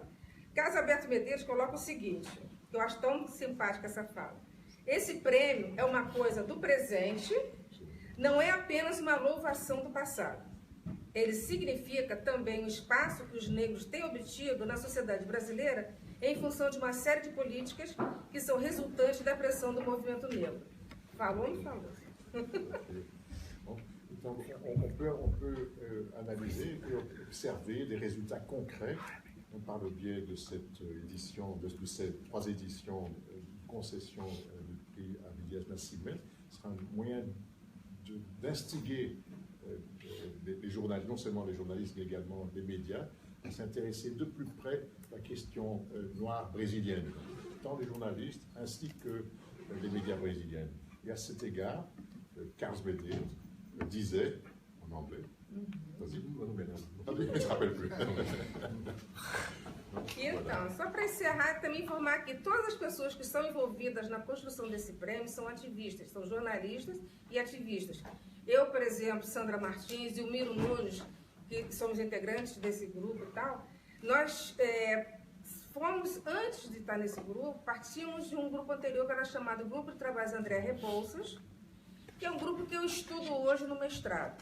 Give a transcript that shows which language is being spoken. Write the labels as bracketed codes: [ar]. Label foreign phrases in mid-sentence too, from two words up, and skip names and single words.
[pt] Carlos Alberto Medeiros coloca o seguinte, que eu acho tão simpática essa fala: esse prêmio é uma coisa do presente, não é apenas uma louvação do passado. Ele significa também o espaço que os negros têm obtido na sociedade brasileira em função de uma série de políticas que são resultantes da pressão do movimento negro. Falou ou não falou? [fr] Donc, on peut analyser et observer des résultats concrets par le biais de cette édition, de ces 3 éditions de concession du prix Abdias Nascimento. Ce sera un moyen d'instiguer les journalistes, non seulement les journalistes, mais également les médias, à s'intéresser de plus près à la question noire brésilienne, tant les journalistes ainsi que les médias brésiliens. Et à cet égard, Carlos Medeiros disait, en anglais, vas-y, je ne me rappelle plus. [pt] Então, só para encerrar, também informar que todas as pessoas que estão envolvidas na construção desse prêmio são ativistas, são jornalistas e ativistas. Eu, por exemplo, Sandra Martins e o Miro Nunes, que somos integrantes desse grupo e tal, nós fomos, antes de estar nesse grupo, partimos de um grupo anterior que era chamado Grupo de Trabalhos André Rebouças, que é um grupo que eu estudo hoje no mestrado.